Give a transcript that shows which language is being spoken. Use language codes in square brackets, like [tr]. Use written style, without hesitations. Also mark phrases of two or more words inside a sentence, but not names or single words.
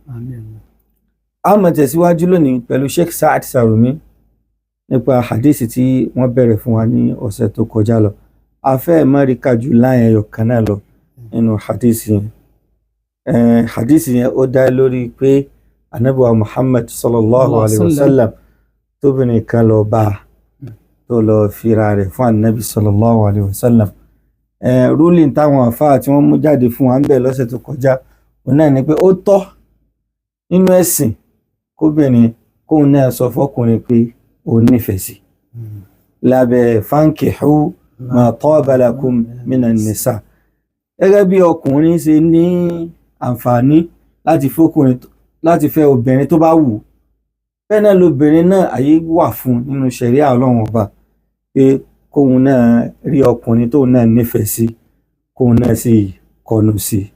[yo] A máa tẹ̀síwájú lónìí pẹ̀lú Sheikh Saad Sarumi nípa hadisi tí wọ́n bẹ̀rẹ̀ fún wa ní ọ̀sẹ̀ tó kọjá lọ. A fẹ́ mọ́ríkà jù láyẹn ẹyọ kan náà lọ nínú hadisi yẹn. Hadisi yẹn ó dá lórí pé Ànábì wa Muhammad [ar] صلى الله عليه وسلم [yo] tóbìnrin kan lọ bá tó lọ fira rẹ̀ fún Ànábì [ar] صلى الله عليه وسلم. [yo] Rúlìn táwọn àfáà tí wọ́n mú jáde fún wa ń bẹ̀ lọ́sẹ̀ tó kọjá òun náà ni pé ó tọ́ nínú ẹ̀sìn kóbìnrin kóun náà sọ fọ́kùnrin pé òun nífẹ̀ẹ́ sí lábẹ́ [ar] فانكحوا ما طاب لكم من النساء. [yo] Gẹ́gẹ́ bí ọkùnrin ṣe ní àǹfààní láti fẹ́ obìnrin tó bá wù, bẹ́ẹ̀ náà lobìnrin náà àyè wà fún nínú ṣẹ̀ríà Ọlọ́run ọba pé kóun náà rí ọkùnrin tóun náà nífẹ̀ẹ́ sí kóun náà sì kọnu sí i.